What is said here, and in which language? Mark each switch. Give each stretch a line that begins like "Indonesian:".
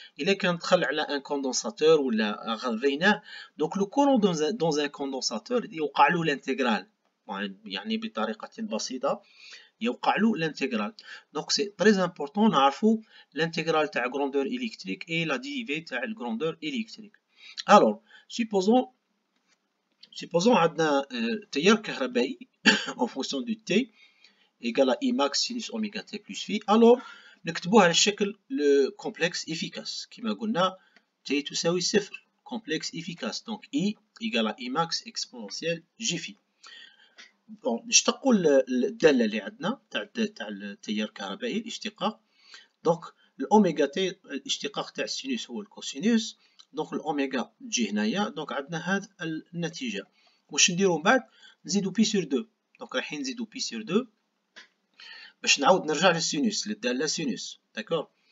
Arabic: إلا كان دخل على ان كوندونساتور ولا غذيناه، دونك لو كورون دون ان كوندونساتور يوقع له لانتيغرال، يعني بطريقة بسيطة يوقع له لانتيغرال. دونك
French: سي تري امبورطون
Arabic: نعرفو لانتيغرال تاع غروندور الكتريك اي لا ديريفي تاع الغروندور الكتريك.
French: الوغ supposons
Arabic: عندنا تيار كهربائي
French: en fonction du t égale à I max sinus oméga t plus phi.
Arabic: alors نكتبوه على الشكل complexe efficace كما قلنا t تساوي صفر complexe efficace.
French: donc I égale à I max exponentielle j phi.
Arabic: bon نشتقوا الدالة اللي عندنا تاع التيار الكهربائي الاشتقاق. donc الأوميغا تي الاشتقاق تاع السينوس هو الكوسينوس. دونك الأوميغا تجي هنايا، دونك عندنا هاد النتيجة. واش نديرو من بعد؟ نزيدو بي سور دو. دونك رايحين نزيدو بي سور دو باش نعاود نرجع للسينوس للدالة سينوس. داكور.